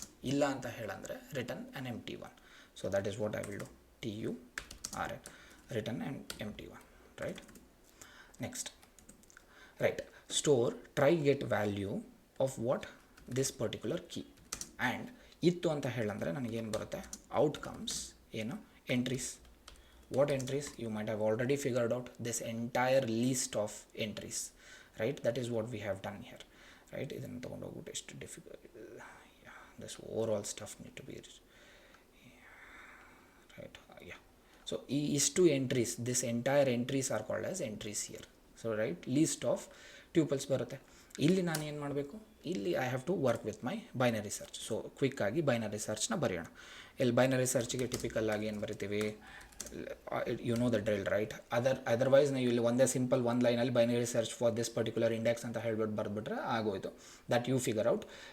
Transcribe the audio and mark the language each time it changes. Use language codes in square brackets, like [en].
[kn] ಇಲ್ಲ ಅಂತ ಹೇಳಂದರೆ [en] Return an empty one. So that is what I will do, TURN, return an empty one, right. Next, right, store try get value of what, this particular key. [kn] And ಇತ್ತು ಅಂತ ಹೇಳಂದರೆ ನನಗೇನು ಬರುತ್ತೆ, outcomes ಏನು, entries. [en] What entries? You might have already figured out this entire list of entries, right? That is what we have done here, right? [kn] Idನ್ನು ತಗೊಂಡು ಹೋಗ್ಬಿಟ್ಟು ಎಷ್ಟು difficult, [en] this overall stuff need to be right, yeah. So ಇಷ್ಟು entries, this entire entries are called as entries here. So right, list of tuples ಬರುತ್ತೆ. [kn] ಇಲ್ಲಿ ನಾನು ಏನು ಮಾಡಬೇಕು, ಇಲ್ಲಿ [en] I have to work with my binary search. [kn] So ಕ್ವಿಕ್ಕಾಗಿ binary ಸರ್ಚ್ನ ಬರೆಯೋಣ. ಇಲ್ಲಿ binary ಸರ್ಚಿಗೆ typical ಆಗಿ ಏನು ಬರಿತೀವಿ, [en] you know the drill, [kn] right. Otherwise ನೀವು ಇಲ್ಲಿ ಒಂದೇ ಸಿಂಪಲ್ ಒಂದು ಲೈನಲ್ಲಿ binary search for this particular index ಅಂತ ಹೇಳ್ಬಿಟ್ಟು ಬರೆದ್ಬಿಟ್ರೆ ಆಗೋಯ್ತು. [en] That you figure out.